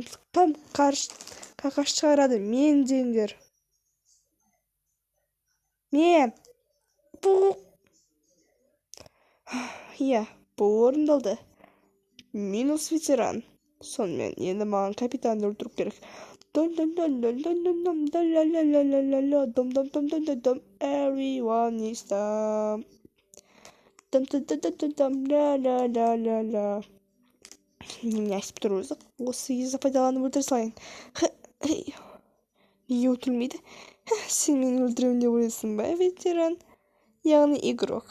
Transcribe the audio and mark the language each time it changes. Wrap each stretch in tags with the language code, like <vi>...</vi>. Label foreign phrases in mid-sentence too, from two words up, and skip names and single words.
<kk>Кім какаш шығарады? Мен деңдер. Мен. Иә, бұл орындалды. Минус ветеран. Сонымен енді маған капитанды өлтіріп керек.</kk> <en>Everyone is dumb.</en> <kk>Не айтып тұр өзі? Осы кезде пайдаланып өлтіре салайын. Неге өлтірмейді? Сен мені өлтіремін деп ойлайсың ба, ветеран? Яғни игрок.</kk>